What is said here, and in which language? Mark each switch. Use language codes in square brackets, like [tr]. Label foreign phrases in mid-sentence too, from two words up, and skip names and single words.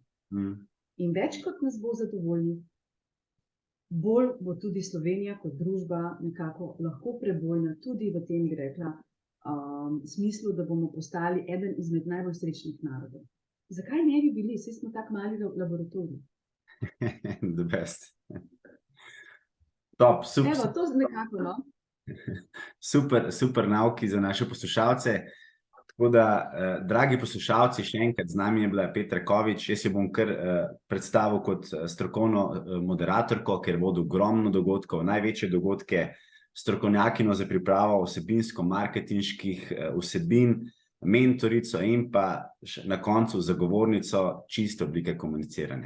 [sl] In več kot nas bo zadovoljnih, bolj bo tudi Slovenija kot družba nekako lahko prebojna tudi v tem, bi rekla, smislu, da bomo postali eden izmed najbolj srečnih narodov. Zakaj ne bi bili? Saj smo tak mali laboratorij. [en] The best. Top, [sl] super. Evo, to nekako, no? Super nauki za naše poslušalce. Tako da, dragi poslušalci, še enkrat z nami je bila Petra Kovič. Jaz jo bom kar predstavil kot strokovno moderatorko, ker vodi ogromno dogodkov, največje dogodke, strokovnjakinjo za pripravo vsebinsko-marketinških vsebin, mentorico in pa na koncu zagovornico čiste oblike komuniciranja.